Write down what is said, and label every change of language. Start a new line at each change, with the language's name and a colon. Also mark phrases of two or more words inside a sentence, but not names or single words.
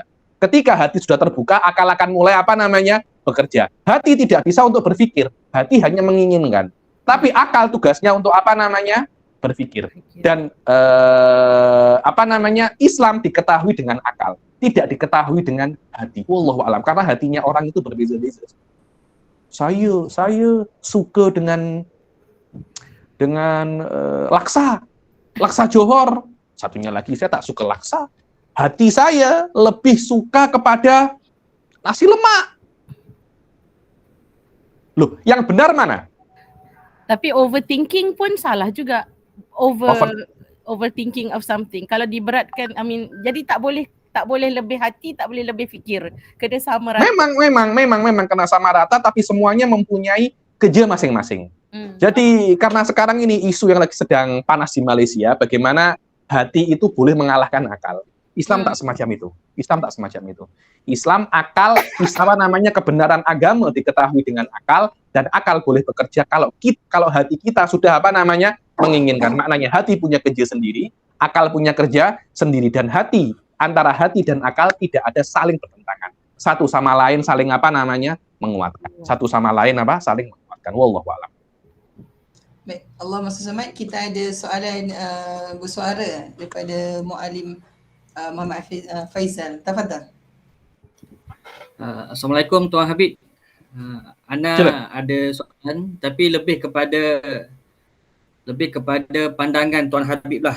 Indonesian: Ketika hati sudah terbuka, akal akan mulai apa namanya? Bekerja. Hati tidak bisa untuk berpikir, hati hanya menginginkan. Tapi akal tugasnya untuk apa namanya? Berpikir. Dan apa namanya? Islam diketahui dengan akal, tidak diketahui dengan hati.
Arabic: والله أعلم,
Malay: karena hatinya orang itu berbeza-beza. Saya suka dengan laksa Johor. Satunya lagi saya tak suka laksa. Hati saya lebih suka kepada nasi lemak.
Indonesian: Loh, yang benar mana?
Malay: Tapi overthinking pun salah juga.
English: Overthinking of something.
Malay: Kalau diberatkan, jadi tak boleh lebih hati, tak boleh lebih fikir. Kena sama rata. Memang kena sama rata, tapi semuanya mempunyai kerja masing-masing.
Indonesian: Jadi karena sekarang ini isu yang lagi sedang panas di Malaysia, bagaimana hati itu boleh mengalahkan akal.
Malay: Islam tak semacam itu.
Indonesian: Islam akal, apa namanya, kebenaran agama diketahui dengan akal, dan akal boleh bekerja kalau hati kita sudah apa namanya menginginkan. Maknanya hati punya kerja sendiri, akal punya kerja sendiri, dan antara hati dan akal tidak ada saling bertentangan. Satu sama lain saling apa namanya menguatkan. Saling menguatkan.
Arabic: والله أعلم.
Malay: Baik, Allah SWT, kita ada soalan bersuara daripada Muallim Muhammad Faizal. Tafadhal. Assalamualaikum Tuan Habib. Ana ada soalan, tapi lebih kepada pandangan Tuan Habib lah.